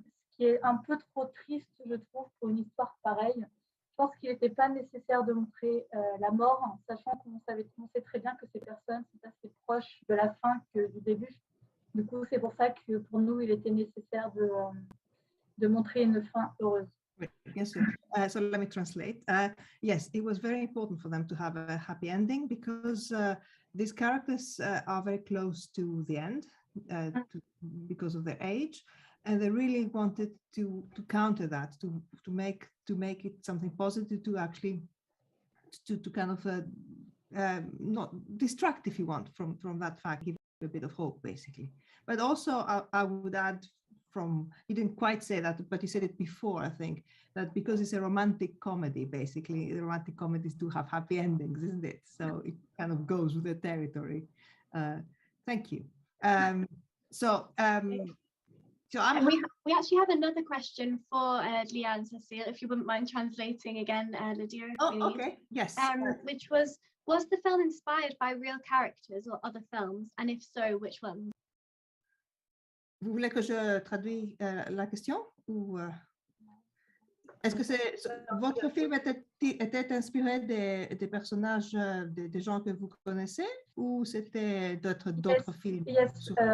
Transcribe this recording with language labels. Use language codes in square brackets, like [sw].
[fr] Ce qui est un peu trop triste, je trouve, pour une histoire pareille. Je pense qu'il n'était pas nécessaire de montrer la mort, sachant qu'on sait très bien que ces personnes sont assez proches de la fin que du début. Du coup, c'est pour ça que pour nous, il était nécessaire de montrer une fin heureuse. [en] Yes, so let me translate. Yes, it was very important for them to have a happy ending because these characters are very close to the end because of their age, and they really wanted to counter that, to make it something positive, to actually to kind of not distract, if you want, from that fact, give a bit of hope, basically. But also, I would add. He didn't quite say that, but he said it before, I think, that because it's a romantic comedy, basically, the romantic comedies do have happy endings, isn't it? So it kind of goes with the territory. Thank you. So we actually have another question for Leah and Cecile, if you wouldn't mind translating again, Lydia. Oh, okay, yes. Which was the film inspired by real characters or other films? And if so, which ones? [fr] Vous voulez que je traduise la question ou est-ce que votre film était inspiré des personnages, des gens que vous connaissez, ou c'était d'autres films? [en] Yes.